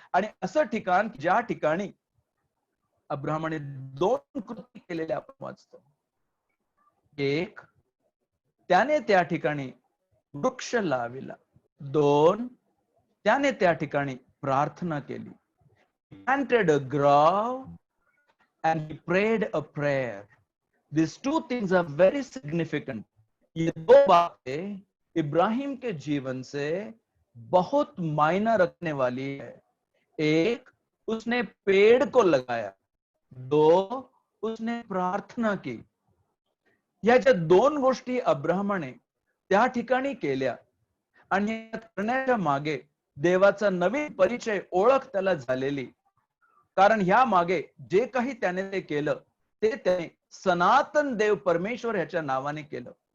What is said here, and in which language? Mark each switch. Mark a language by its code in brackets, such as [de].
[mr] आणि असं ठिकाण ज्या ठिकाणी अब्राहमाने 2 कृती केलेल्या आपण वाचतो. एक, त्याने त्या ठिकाणी वृक्ष लाविला. 2, त्याने त्या ठिकाणी प्रार्थना केली. [en] Planted a grove and he prayed a prayer. These two things are very significant. [hi] ये 2 बातें इब्राहिम के जीवन से बहुत मायना रखने वाली है। एक, उसने पेड़ को लगाया, दो, उसने प्रार्थना की। [mr] या ज्या दोन गोष्टी अब्राहमाने त्या ठिकाणी केल्या आणि करण्याच्या मागे देवाचा नवीन परिचय, ओळख त्याला झालेली। कारण ह्या मागे जे काही त्याने ते केलं ते त्याने सनातन देव परमेश्वर ह्याच्या नावाने केलं।